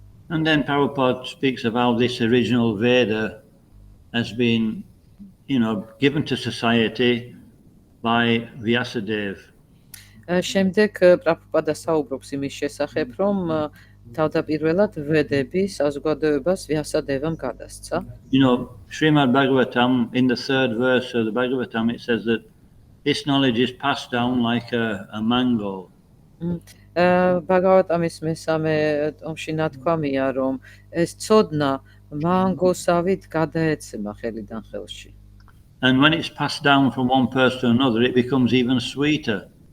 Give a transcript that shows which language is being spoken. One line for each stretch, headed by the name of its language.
English: And then Prabhupada speaks of how this original Veda has been, you know, given to society by Vyasadeva.
Georgian: შემდეგ პრაბჰუპადა საუბრობს იმის შესახებ, რომ თავდაპირველად ვედები საზოგადოებას ვიასადევამ გადასცა.
English: You know, Srimad Bhagavatam, in the 3rd verse of the Bhagavatam, it says that this knowledge is passed down like a mango.
Georgian: ბაგავატამის მესამე ტომში ნათქვამია, რომ ეს ცოდნა მანგოსავით გადაეცემა ხელიდან ხელში.
English: And when it's passed down from one person to another, it becomes even sweeter.